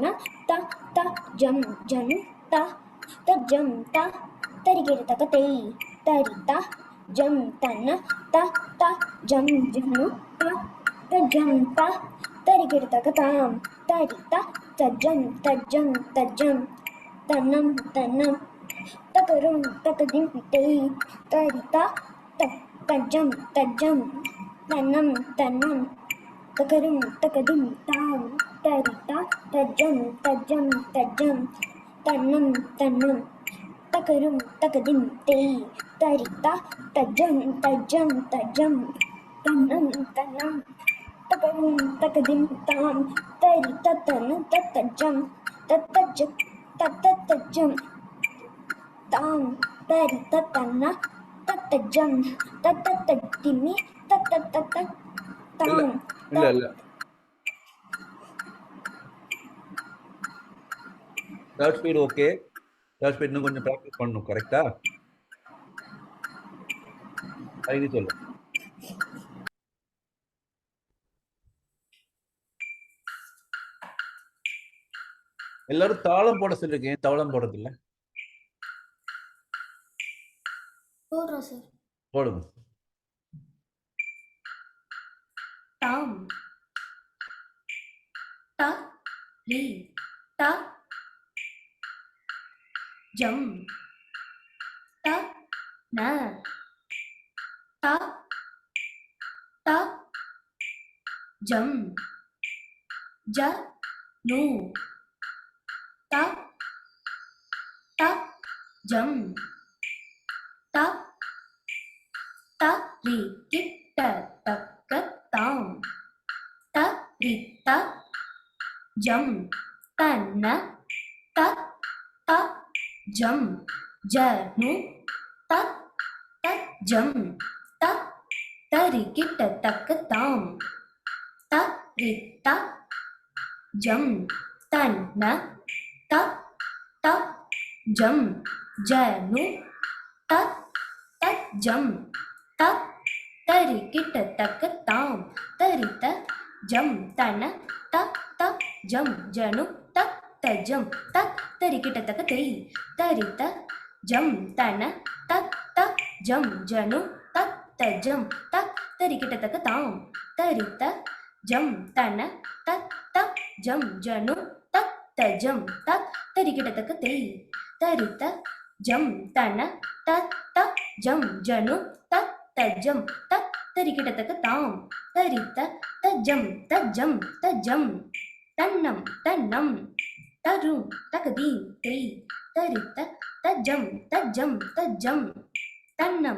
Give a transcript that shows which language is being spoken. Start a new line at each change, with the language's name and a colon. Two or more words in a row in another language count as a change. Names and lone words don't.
Tamil: தா தா ஜம் ஜனு தா தா ஜம் தா தரி கிட்டத்தக்க தே தரி தா ஜம் தன தா தா ஜம் ஜனு தா தா ஜம் தா தரி கிட்டத்தக்க தாம் தரி தா தஜம் தஜம் தஜம் தனம் தனம் தகரும் தகதிம் தே தரி தா தஜம் தஜம் தனம் தனம் தகரும் தகதிம் தாம் தரி தா தஜம் தஜம் தஜம் தனம் தனம் takarum takadim tei tarita tajam tajam tajam tanam tanam takarum takadim tam tarita tanam tatajam tatajam tatajam tam tarita tanna tatajam tatatadimi tatatata இல்ல tam இல்ல இல்ல
English: third speed okay. third speed
Tamil: இன்னும் கொஞ்சம் ப்ராக்டிஸ் பண்ணணும். கரெக்டா? ஐடி சொல்லு. எல்லாரும் தாளம் போட சொல்லிருக்கேன், தாளம் போடுறது இல்ல. போடுறோம் சார். போடுங்க. tam ta ri ta jam ta na ta ta jam ja nu ta ta jam ta ta ri kitta takka tam ta ri ta jam tanna ta ta jam janu ta ta jam ta tari kitta takka tam ta ri ta jam tanna ta ta jam janu ta ta jam ta tari kitta takka tam tari ta jam tanna ta ta jam janu ta ta jam ta tari kitta takka tei tari ta jam tanna ta ta jam janu ta ta jam ta tari kitta takka tam tari ta jam tanna ta ta jam janu ta ta jam ta tari kitta takka tei tari ta jam tanna ta ta jam janu ta ta jam ta tari kitta takka tam tari ta jam ta jam tannam tannam tarum takadi tei tari ta jam ta jam tannam